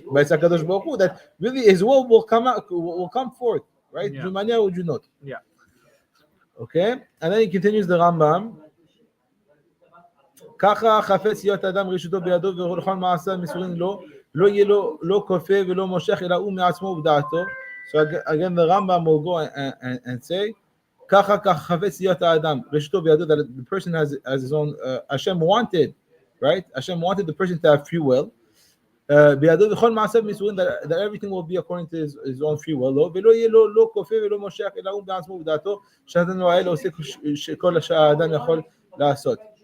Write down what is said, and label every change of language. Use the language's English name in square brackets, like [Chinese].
[English] But it's HaKadosh Baruch Hu that really His will come forth, right? Jumania or Junot. Yeah. Okay, and then he continues the Rambam. [Hebrew] ככה חפץ להיות אדם רשותו בידו ולכל מעשיו מסורים לו, לא יהיה לו לא כופה ולא מושך אלא הוא מעצמו ובדעתו. [English] So again the Rambam will go and say [Hebrew] ככה חפץ להיות האדם רשותו בידו, [English] that the person has his own Hashem wanted, right? Hashem wanted the person to have free will. [Hebrew] בידו וכל מעשיו מסורים, [English] that everything will be according to his own free will [Hebrew] לו, ולא יהיה לו לא כופה ולא מושך אלא הוא מעצמו ובדעתו, שנתן לו האל עושה שכל האדם יכול לעשות.